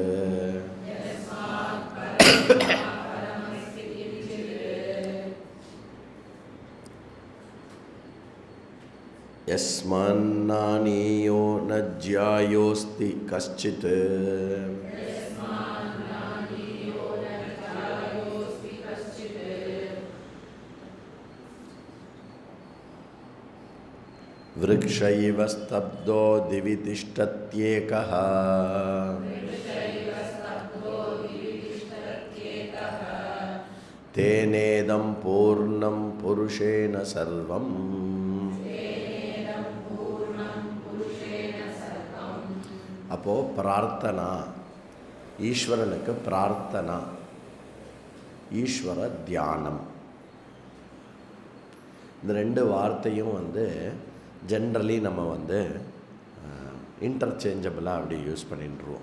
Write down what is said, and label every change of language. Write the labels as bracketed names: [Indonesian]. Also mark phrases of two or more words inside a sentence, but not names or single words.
[Sanskrit] यस्मान्नानीयो न ज्यायोस्ति कश्चित् वृक्षैव स्तब्धो दिवि तिष्ठत्येकः तेनेदं पूर्णं पुरुषेण सर्वम्. [Tamil] அப்போ பிரார்த்தனா, ஈஸ்வரனுக்கு பிரார்த்தனா, ஈஸ்வர தியானம், இந்த ரெண்டு வார்த்தையும் ஜென்ரலி நம்ம இன்டர்சேஞ்சபிளாக அப்படி யூஸ் பண்ணிட்டுருவோம்.